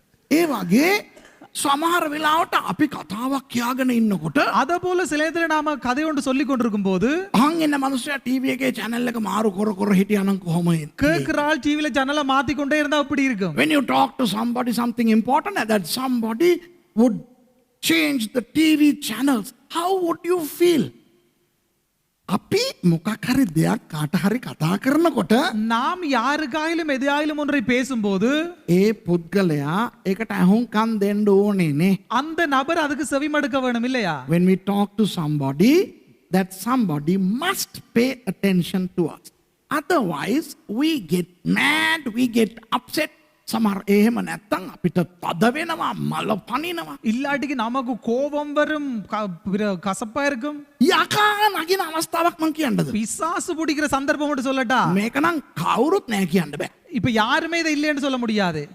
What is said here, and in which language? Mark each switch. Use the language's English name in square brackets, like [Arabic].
[Sinhala] ඒ වගේ සමහර වෙලාවට අපි කතාවක් කියාගෙන ඉන්නකොට [Tamil] அத போல சில நேரத்துல நாம கதை ஒன்று சொல்லி கொண்டிருக்கும் போது [Sinhala] අහන් එන්න මිනිස්සයා ටීවී එකේ channel එක මාරු කර හිටියානම් කොහොමද? [Tamil] கேக்குறாள் டிவில ஜன்னலை மாத்தி கொண்டே இருந்தா அப்படி இருக்கும். [English] When you talk to somebody something important and that somebody would change the TV channels, how would you feel? [Sinhala] අපි මොකක් හරි දෙයක් කාට හරි කතා කරනකොට [Tamil] நாம் யாருக்காயிலும் எதையாயிலும் ஒன்றை பேசும்போது [Sinhala] ඒ පුද්ගලයා ඒකට අහුම්කම් දෙන්න ඕනේ නේ. [Tamil] அந்த நபர் அதுக்கு செவிமடுக்க வேணும் இல்லையா? [English] When we talk to somebody, that somebody must pay attention to us. Otherwise we get mad, we get upset. [Sinhala] සමහර එහෙම නැත්තම් අපිට තද වෙනවා, මල පනිනවා. [Tamil] இல்லாட்டிக்கு நமக்கு கோபம் வரும், கசப்பா இருக்கும். [Sinhala] යකා නගින අවස්ථාවක් මං කියන්නද? [Tamil] பிசாசு பிடிக்கிற சந்தர்ப்பம் மட்டும் சொல்லட்டா? [Sinhala] මේක නම් කවුරුත් නැහැ කියන්න බෑ. [Tamil] இப்ப யாருமே இதை இல்லைன்னு சொல்ல முடியாது.